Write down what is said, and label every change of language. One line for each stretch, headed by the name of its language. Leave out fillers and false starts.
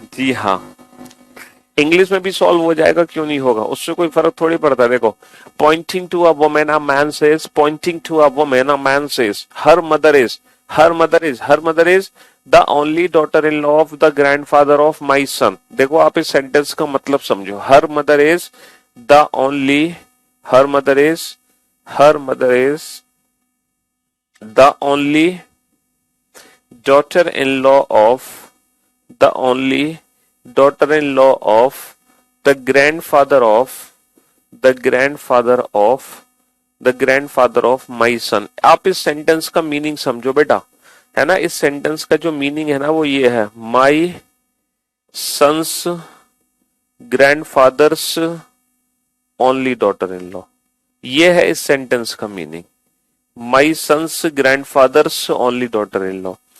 Hindi: जी हाँ, इंग्लिश में भी सॉल्व हो जाएगा, क्यों नहीं होगा, उससे कोई फर्क थोड़ी पड़ता है।
English: देखो, pointing to a woman a man says, pointing to a woman a man says, her mother is, her mother is the only daughter in law of the grandfather of my son. देखो,
Hindi: आप इस सेंटेंस का मतलब समझो,
English: Her mother is the only, her mother is, her mother is the only daughter in law of, the only daughter in law of the grandfather of, the grandfather of, the grandfather of my son।
Hindi: आप इस sentence का meaning समझो बेटा, है ना? इस sentence का जो मीनिंग है ना वो ये है,
English: My son's grandfather's only daughter in law.
Hindi: ये है इस सेंटेंस का meaning,
English: My son's grandfather's only daughter in law.